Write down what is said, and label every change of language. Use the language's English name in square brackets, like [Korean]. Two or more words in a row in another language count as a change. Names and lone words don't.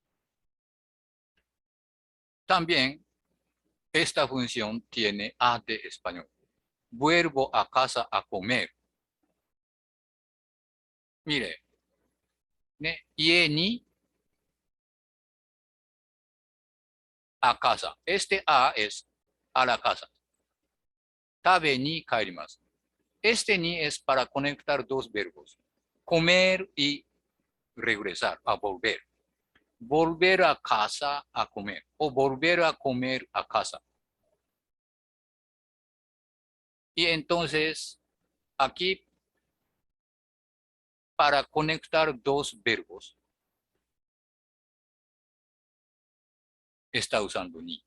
[Spanish] También esta función tiene A de español. Vuelvo a casa a comer. Mire, [Japanese] 家に [Spanish] a casa. Este A es a la casa. [Japanese] 食べに帰ります。 [Spanish] Este ni es para conectar dos verbos. Comer y regresar, a volver. Volver a casa a comer o volver a comer a casa. Y entonces, aquí, para conectar dos verbos, está usando ni.